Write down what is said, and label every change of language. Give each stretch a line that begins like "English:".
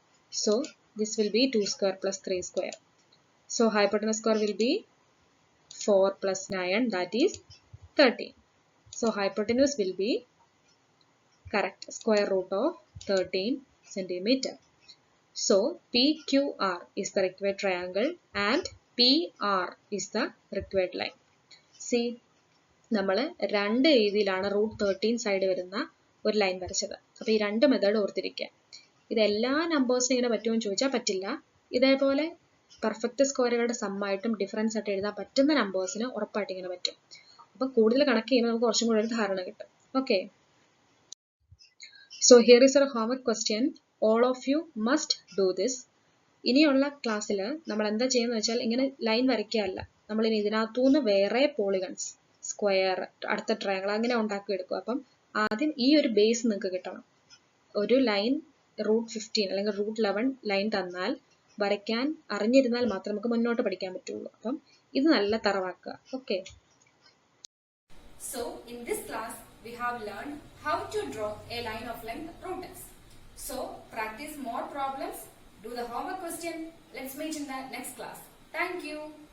English: So this will be 2 square plus 3 square. So hypotenuse square will be 4 plus 9, that is 13. So hypotenuse will be correct square root of 13 centimeter. So PQR is the required triangle and PR is the required line.
Malayalam: See, നമ്മൾ രണ്ട് രീതിയിലാണ് root 13 side വരുന്ന ഒരു line വരച്ചത്. അപ്പോൾ ഈ രണ്ട് method ഓർത്തിരിക്കുക. ഇതെല്ലാ നമ്പേഴ്സിനും ഇങ്ങനെ പറ്റുമെന്ന് ചോദിച്ചാൽ പറ്റില്ല. ഇതേപോലെ പെർഫെക്റ്റ് സ്ക്വയറുകളുടെ സമ്മായിട്ടും ഡിഫറൻസ് ആയിട്ട് എഴുതാൻ പറ്റുന്ന നമ്പേഴ്സിന് ഉറപ്പായിട്ട് ഇങ്ങനെ പറ്റും. അപ്പോൾ കൂടുതൽ കണക്ക് ചെയ്യുമ്പോൾ നമുക്ക് കുറച്ചും കൂടി ഒരു ധാരണ കിട്ടും.
English: Okay, so here is a homework question. All of you must do this.
Malayalam: ഇനിയുള്ള ക്ലാസ്സിൽ നമ്മൾ എന്താ ചെയ്യുന്നത് വെച്ചാൽ ഇങ്ങനെ ലൈൻ വരയ്ക്കുകയല്ല, നമ്മൾ ഇനി ഇതിനകത്തുനിന്ന് വേറെ പോളിഗൺസ്, സ്ക്വയർ, അടുത്ത ട്രയാങ്കിൾ അങ്ങനെ ഉണ്ടാക്കിയെടുക്കും. അപ്പം ആദ്യം ഈ ഒരു ബേസ് നിങ്ങൾക്ക് കിട്ടണം. ഒരു ലൈൻ റൂട്ട് 15 അല്ലെങ്കിൽ റൂട്ട് 11 ലൈൻ തന്നാൽ വരയ്ക്കാൻ അറിഞ്ഞിരുന്നാൽ മാത്രമേ നമുക്ക് മുന്നോട്ട് പഠിക്കാൻ പറ്റുള്ളൂ. അപ്പം ഇത് നല്ല തറവാക്കുക. Okay.
English: So in this class we have learned how to draw a line of length root x. So practice more problems, do the homework question. Let's meet in the next class. Thank you.